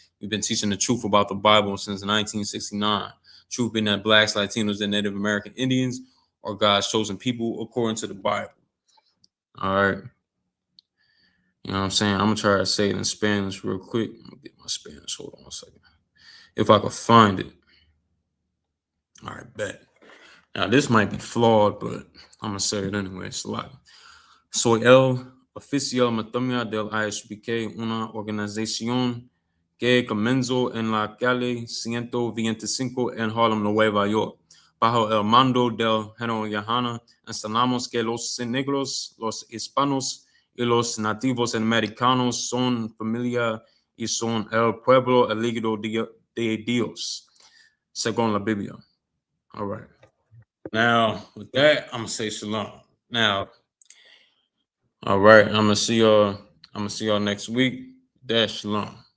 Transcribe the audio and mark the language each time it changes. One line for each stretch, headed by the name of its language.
English: We've been teaching the truth about the Bible since 1969. Truth being that blacks, Latinos, and Native American Indians are God's chosen people according to the Bible. All right. You know what I'm saying? I'm gonna try to say it in Spanish real quick. I'm gonna get my Spanish. Hold on a second. If I could find it. All right, bet. Now, this might be flawed, but I'm going to say it anyway. It's like,
Spanish: soy el oficial matamia del I.S.U.P.K, una organización que comenzó en la calle 125 en Harlem, Nueva York. Bajo el mando del general YAHANNA, instalamos que los negros, los hispanos y los nativos americanos son familia y son el pueblo elegido de Dios, según la Biblia.
English: All right. Now, with that, I'm gonna say shalom. Now, all right, I'm gonna see y'all next week. That's shalom.